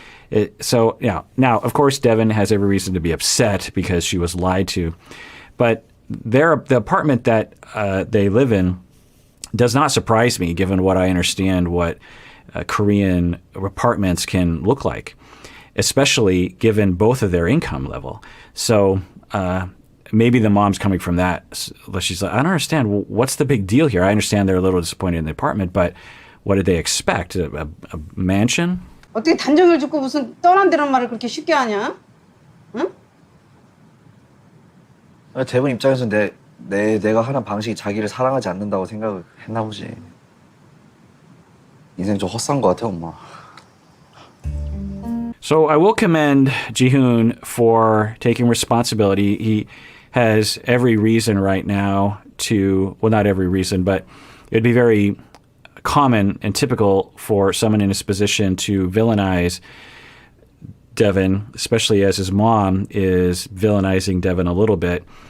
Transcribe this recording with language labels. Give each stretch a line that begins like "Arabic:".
English: Now, of course, Deavan has every reason to be upset because she was lied to, but the apartment that they live in does not surprise me, given what I understand what Korean apartments can look like, especially given both of their income level. So maybe the mom's coming from that. She's like, I don't understand. What's the big deal here? I understand they're a little disappointed in the apartment, but what did they expect? A mansion?
Korean: 어떻게 단정을 짓고 무슨 떠난다는 말을 그렇게 쉽게 하냐? 응? 대본 입장에서 내가 하는 방식이 자기를 사랑하지 않는다고 생각을 했나 보지. 인생 좀 헛산 것 같아, 엄마.
English: So I will commend Jihoon for taking responsibility. He has every reason right now to, well, not every reason, but it'd be very common and typical for someone in his position to villainize Deavan, especially as his mom is villainizing Deavan a little bit.